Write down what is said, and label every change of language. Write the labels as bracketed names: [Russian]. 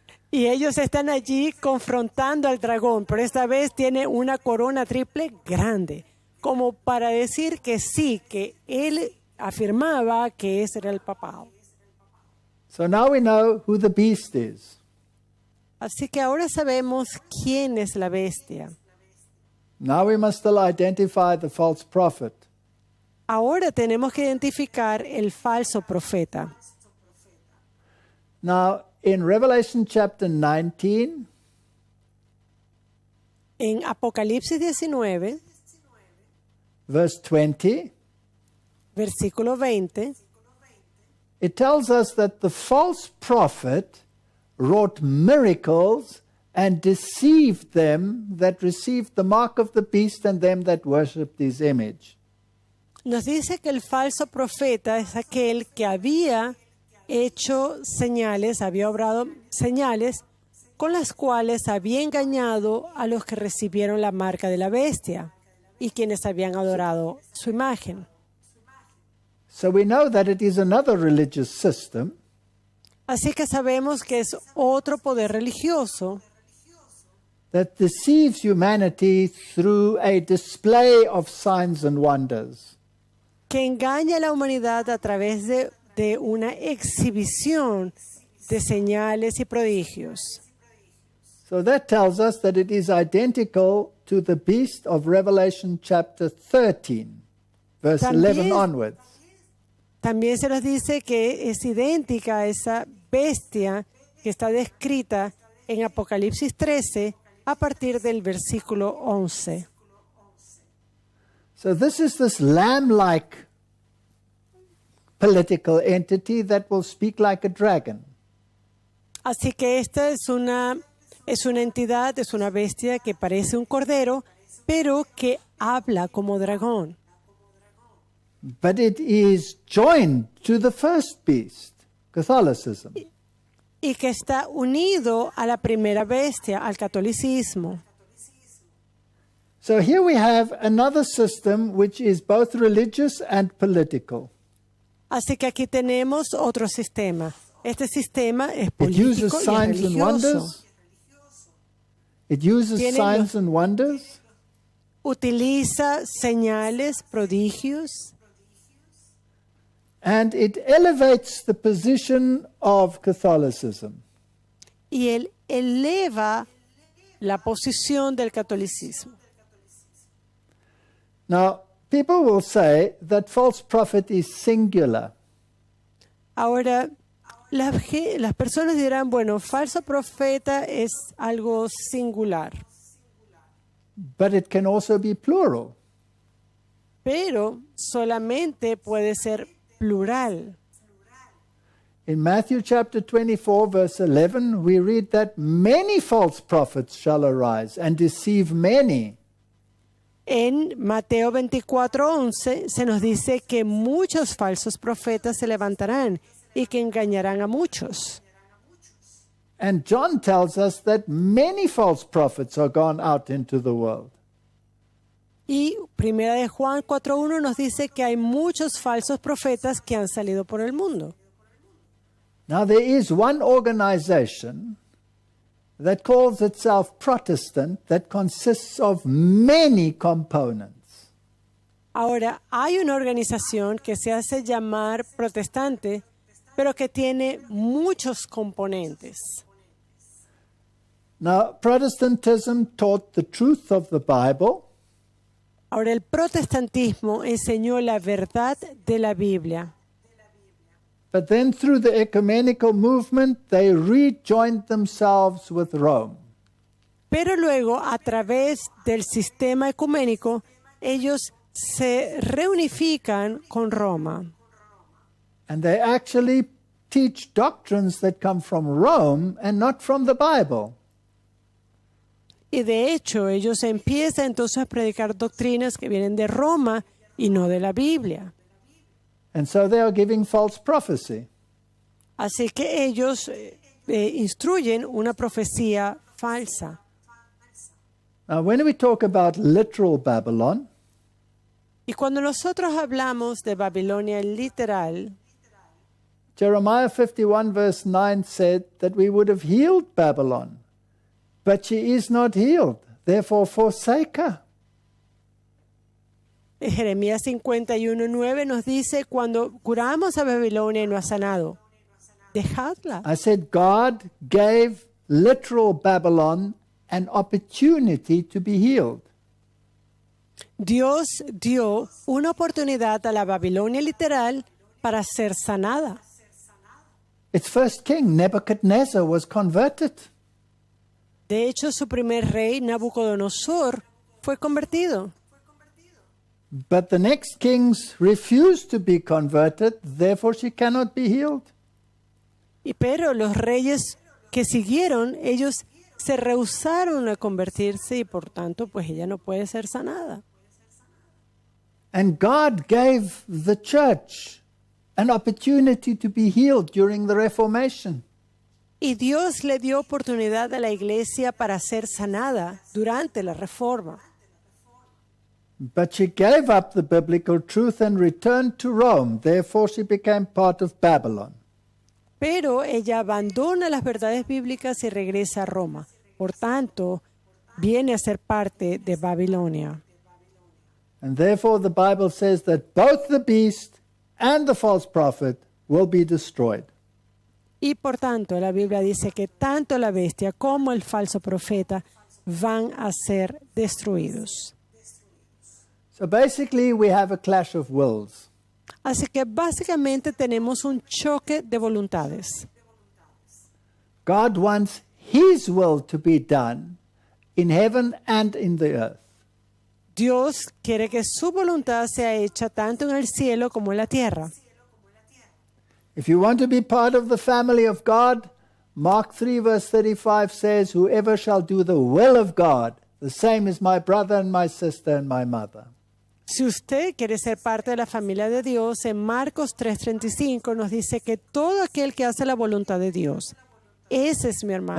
[Spanish] Y ellos están allí confrontando al dragón, pero esta vez tiene una corona triple grande, como para decir que sí, que él afirmaba que ese era el papado. [English] So now we know who the beast is. [Spanish] Así que ahora sabemos quién es la bestia. [English] Now we must still identify the false prophet. [Spanish] Ahora tenemos que identificar el falso profeta. [English] Now, in Revelation chapter 19, [Spanish] En Apocalipsis 19, [English] verse 20, [Spanish] versículo 20, [English] it tells us that the false prophet wrought miracles and deceived them that received the mark of the beast and them that worshipped his image. [Spanish] nos dice que el falso profeta es aquel que había hecho señales, había obrado señales con las cuales había engañado a los que recibieron la marca de la bestia y quienes habían adorado su imagen. [English] So we know that it is another religious system [Spanish] Así que sabemos que es otro poder religioso [English] that deceives humanity through a display of signs and wonders. [Spanish] que engaña a la humanidad a través de una exhibición de señales y prodigios. [English] So that tells us that it is identical to the beast of Revelation chapter 13, verse 11 onwards. [Spanish] También se nos dice que es idéntica a esa bestia que está descrita en Apocalipsis 13 a partir del versículo 11. [English] So this is this lamb-like political entity that will speak like a dragon. [Spanish] Así que esta es una entidad, es una bestia que parece un cordero, pero que habla como dragón. [English] But it is joined to the first beast, Catholicism. [Spanish] Y que está unido a la primera bestia, al catolicismo. [English] So here we have another system which is both religious and political. [Spanish] Así que aquí tenemos otro sistema. Este sistema es [English] It [Spanish] político [English] uses [Spanish] y es [English] signs and [Spanish] religioso. [English] wonders. It uses [Spanish] Tiene [English] signs [Spanish] los- [English] and wonders. [Spanish] Utiliza señales, prodigios, [English] And it elevates the position of Catholicism. [Spanish] y él eleva la posición del catolicismo. [English] Now, people will say that false prophet is singular. [Spanish] Ahora, las personas dirán, bueno, falso profeta es algo singular, [English] But it can also be plural. [Spanish] pero solamente puede ser plural. [English] In Matthew chapter 24, verse 11, we read that many false prophets shall arise and deceive many. [Spanish] En Mateo 24:11 se nos dice que muchos falsos profetas se levantarán y que engañarán a muchos. [English] And John tells us that many false prophets are gone out into the world. [Spanish] Y Primera de Juan 4:1 nos dice que hay muchos falsos profetas que han salido por el mundo. [English] Now, there is one organization that calls itself Protestant that consists of many components. [Spanish] Ahora, hay una organización que se hace llamar protestante, pero que tiene muchos componentes. [English] Now, Protestantism taught the truth of the Bible, [Spanish] Ahora, el protestantismo enseñó la verdad de la Biblia, [English] but then through the ecumenical movement, they rejoined themselves with Rome. [Spanish] pero luego, a través del sistema ecuménico, ellos se reunifican con Roma. [English] And they actually teach doctrines that come from Rome and not from the Bible. [Spanish] Y de hecho, ellos empiezan entonces a predicar doctrinas que vienen de Roma y no de la Biblia. [English] And so they are giving false prophecy. [Spanish] Así que ellos instruyen una profecía falsa. [English] Now, when we talk about literal Babylon, [Spanish] Y cuando nosotros hablamos de Babilonia literal, [English] Jeremiah 51 verse 9 said that we would have healed Babylon, but she is not healed. Therefore forsake her. [Spanish] Jeremías 51:9 nos dice, cuando curamos a Babilonia y no ha sanado, dejadla. [English] I said God gave literal Babylon an opportunity to be healed. [Spanish] Dios dio una oportunidad a la Babilonia literal para ser sanada. [English] Its first king, Nebuchadnezzar, was converted. [Spanish] De hecho, su primer rey, Nabucodonosor, fue convertido. [English] But the next kings refused to be converted, therefore she cannot be healed. [Spanish] Pero los reyes que siguieron, ellos se rehusaron a convertirse y por tanto, pues ella no puede ser sanada. [English] And God gave the church an opportunity to be healed during the Reformation. [Spanish] Y Dios le dio oportunidad a la iglesia para ser sanada durante la Reforma. [English] But she gave up the biblical truth and returned to Rome. Therefore she became part of Babylon. [Spanish] Pero ella abandona las verdades bíblicas y regresa a Roma. Por tanto, viene a ser parte de Babilonia. [English] And therefore the Bible says that both the beast and the false prophet will be destroyed. [Spanish] Y por tanto, la Biblia dice que tanto la bestia como el falso profeta van a ser destruidos. [English] So basically we have a clash of wills. [Spanish] Así que básicamente tenemos un choque de voluntades. [English] God wants His will to be done in heaven and in the earth. [Spanish] Dios quiere que su voluntad sea hecha tanto en el cielo como en la tierra. [English] If you want to be part of the family of God, Mark 3 verse 35 says, whoever shall do the will of God, the same is my brother and my sister and my mother. [Spanish] Si usted quiere ser parte de la familia de Dios, en Marcos 3:35 nos dice que todo aquel que hace la voluntad de Dios, ese es mi hermano.